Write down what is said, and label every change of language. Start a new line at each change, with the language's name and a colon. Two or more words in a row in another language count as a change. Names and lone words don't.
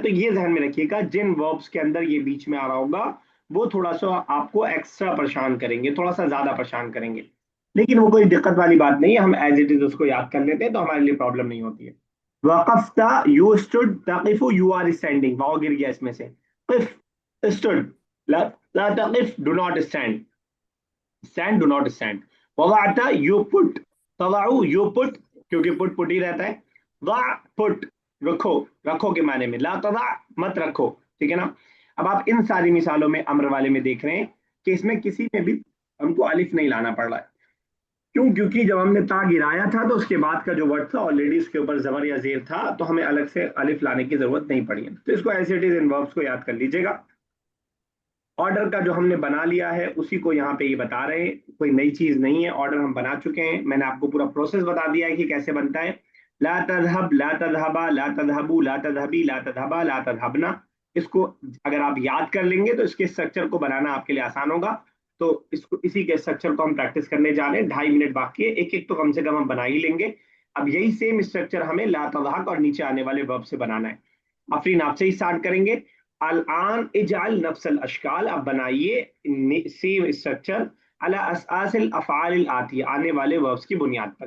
Hindi: तो ये ध्यान में रखिएगा, जिन वर्ब्स के अंदर ये बीच में आ रहा होगा वो थोड़ा सा आपको एक्स्ट्रा परेशान करेंगे, थोड़ा सा ज्यादा परेशान करेंगे। लेकिन वो कोई दिक्कत वाली बात नहीं है, हम
English: as it is
Hindi: उसको याद कर लेते हैं तो हमारे लिए प्रॉब्लम नहीं होती है। वक़फ़्ता
English: you stood,
Hindi: तक़िफ़ु
English: you are standing,
Hindi: वाव गिर गया इसमें से।
English: क़िफ़ स्टूड,
Arabic: لا لا تقف
English: do not stand, stand do not stand.
Hindi: वज़अता
English: you put,
Hindi: तज़अु
English: you put,
Hindi: क्योंकि पुट पुट ही रहता है। ज़अ पुट, रखो, रखो के माने में,
Arabic: لا تضع
Hindi: मत रखो, ठीक है ना। अब आप इन सारी मिसालों में अम्र वाले में देख रहे हैं कि इसमें किसी में भी हमको अलिफ नहीं लाना पड़ रहा है। क्यों? क्योंकि जब हमने ता गिराया था तो उसके बाद का जो वर्ड था ऑलरेडी उसके ऊपर जबर या जेर था, तो हमें अलग से अलिफ लाने की जरूरत नहीं पड़ी है। तो इसको
English: as it is
Hindi: इन वर्ब्स को याद कर लीजिएगा। ऑर्डर का जो हमने बना लिया है उसी को यहाँ पे ये बता रहे हैं, कोई नई चीज नहीं है, ऑर्डर हम बना चुके हैं। मैंने आपको पूरा प्रोसेस बता दिया है कि कैसे बनता है।
Arabic: لا تذهب، لا تذهبا، لا تذهبوا، لا تذهبي، لا تذهبا، لا تذهبن.
Hindi: इसको अगर आप याद कर लेंगे तो इसके स्ट्रक्चर को बनाना आपके लिए आसान होगा। तो इसको, इसी के स्ट्रक्चर को हम प्रैक्टिस करने जा रहे हैं। 2.5 मिनट बाकी है, एक एक तो कम से कम हम बना ही लेंगे। अब यही
English: same structure
Hindi: हमें
Arabic: لا تضحك
Hindi: और नीचे आने वाले वर्ब से बनाना है। अफरीन, आपसे ही स्टार्ट करेंगे।
Arabic: الآن اجعل نفس الأشكال,
Hindi: अब बनाइए
English: same structure
Arabic: على أساس الأفعال الآتي,
Hindi: आने वाले वर्ब्स की बुनियाद पर।